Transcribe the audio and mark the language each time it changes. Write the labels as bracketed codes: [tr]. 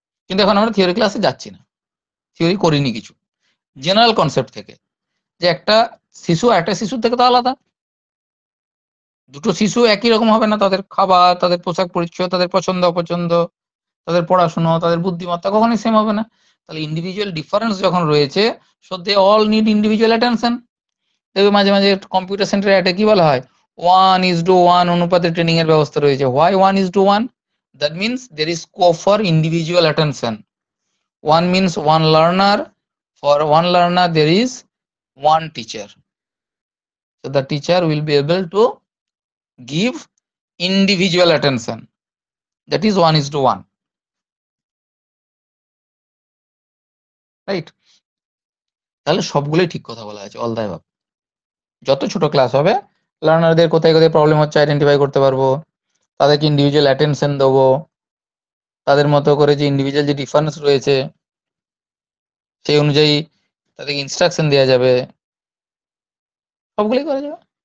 [bn] কিন্তু এখন আমরা থিওরি ক্লাসে যাচ্ছি না, থিওরি করিনি কিছু, জেনারেল কনসেপ্ট থেকে, যে একটা শিশু একটা শিশুর থেকে তো আলাদা, দুটো শিশু একই রকম হবে না, তাদের খাবার, তাদের পোশাক পরিচ্ছদ, তাদের পছন্দ অপছন্দ, তাদের পড়াশোনা, তাদের বুদ্ধিমত্তা কখনোই সেম হবে না। [en] তাহলে individual difference [bn] যখন রয়েছে, [en] So they all need individual attention. [bn] দেখবে মাঝে মাঝে কম্পিউটার সেন্টারে এটা কি বলা হয়, 1:1 অনুপাতে ট্রেনিং এর ব্যবস্থা রয়েছে। [en] why [bn] 1:1? [en] That means there is scope for individual attention. 1 means 1 learner, for 1 learner there is 1 teacher, so the teacher will be able to give individual attention, that is 1:1, right? [bn] তাহলে সবগুলোই ঠিক কথা বলা আছে, [en] All the above. [bn] যত ছোট class হবে, লার্নারদের কোথায় কোথায় প্রবলেম হচ্ছে আইডেন্টিফাই করতে পারবো, তাদেরকে ইন্ডিভিজুয়াল অ্যাটেনশন দেবো, তাদের মতো করে যে ইন্ডিভিজুয়াল যে ডিফারেন্স রয়েছে সেই অনুযায়ী তাদেরকে ইনস্ট্রাকশন দেওয়া যাবে, সবগুলোই করা যাবে।